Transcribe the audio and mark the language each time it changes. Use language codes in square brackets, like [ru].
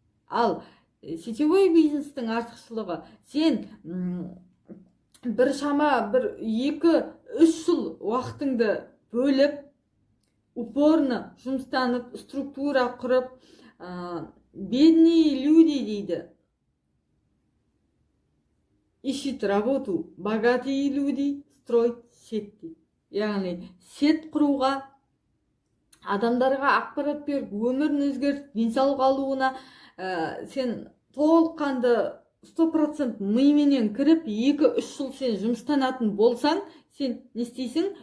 [kk] Ал сетевой бизнестің артықшылығы, сен бір шама, 2-3 жыл уақытыңды бөліп, [ru] упорно [kk] жұмыстанып, структура құрып, [ru] бедные люди [kk] дейді. [ru] Ищет работу, богатые люди строят сеть [kk] дейді. Яғни сет құруға, адамдарға ақпарат беріп, өмірін өзгертіп, денсаулық алуына сен толыққанды 100% мименен кіріп, 2-3 жыл сен жұмыстанатын болсаң, сен не істейсің?